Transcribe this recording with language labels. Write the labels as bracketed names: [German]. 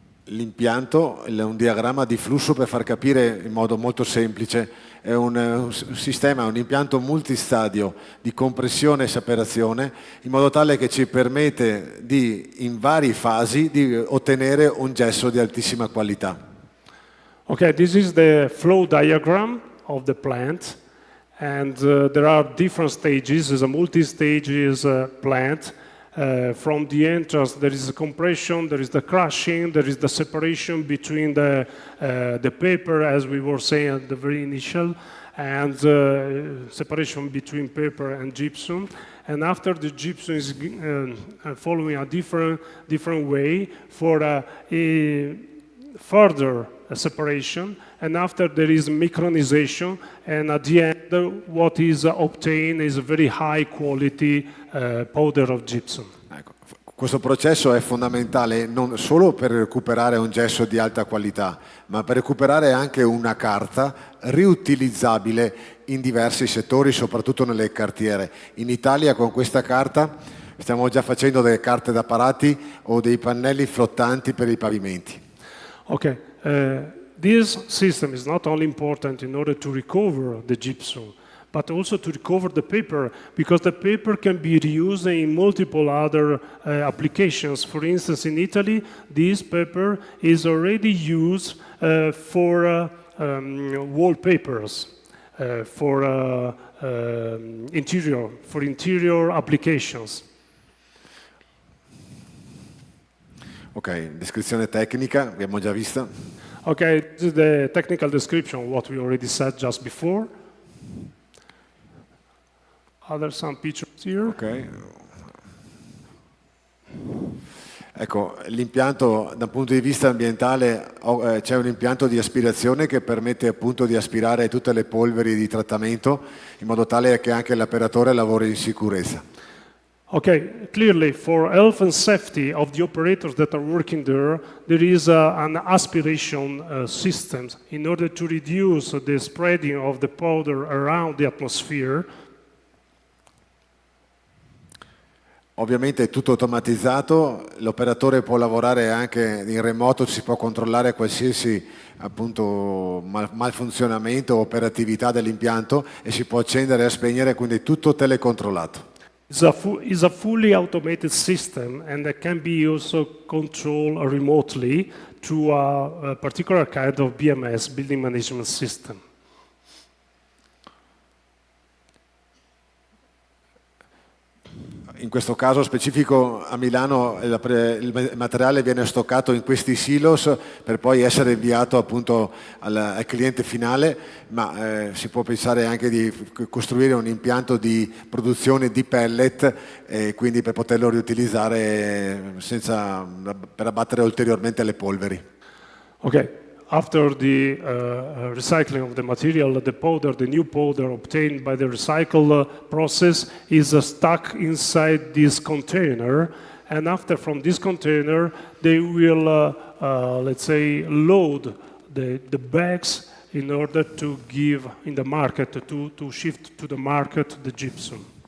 [Italian] L'impianto è un diagramma di flusso per far capire in modo molto semplice, è un sistema, un impianto multistadio di compressione e separazione in modo tale che ci permette in varie fasi di ottenere un gesso di altissima qualità. [English] Okay, this is the flow diagram of the plant, and there are different stages. It's a multi-stages plant. From the entrance, there is a compression, there is the crushing, there is the separation between the paper, as we were saying at the very initial, and separation between paper and gypsum. And after the gypsum is following a different way for a further separation, and after there is micronization, and at the end what is obtained is a very high quality powder of gypsum. [Italian] Ecco, questo processo è fondamentale non solo per recuperare un gesso di alta qualità, ma per recuperare anche una carta riutilizzabile in diversi settori, soprattutto nelle cartiere. In Italia con questa carta stiamo già facendo delle carte da parati o dei pannelli flottanti per i pavimenti. [English] Okay, this system is not only important in order to recover the gypsum, but also to recover the paper, because the paper can be reused in multiple other applications. For instance, in Italy, this paper is already used for wallpapers, for interior applications. [Italian] Ok, descrizione tecnica, abbiamo già vista. [English] Okay, this is the technical description, what we already said just before. Some pictures here. Ok. [Italian] Ecco, l'impianto dal punto di vista ambientale c'è un impianto di aspirazione che permette appunto di aspirare tutte le polveri di trattamento in modo tale che anche l'operatore lavori in sicurezza. [English] Okay, clearly for health and safety of the operators that are working there is an aspiration system in order to reduce the spreading of the powder around the atmosphere. [Italian] Ovviamente è tutto automatizzato, l'operatore può lavorare anche in remoto, si può controllare qualsiasi appunto malfunzionamento o operatività dell'impianto e si può accendere e spegnere, quindi tutto telecontrollato. [English] It's a fully automated system, and that can be also controlled remotely through a particular kind of BMS, building management system. [Italian] In questo caso specifico a Milano il materiale viene stoccato in questi silos per poi essere inviato appunto al cliente finale, ma si può pensare anche di costruire un impianto di produzione di pellet e quindi per poterlo riutilizzare per abbattere ulteriormente le polveri. Okay. [English] After the recycling of the material, the new powder obtained by the recycle process is stuck inside this container, and after from this container they will, let's say, load the bags in order to give in the market, to shift to the market the gypsum.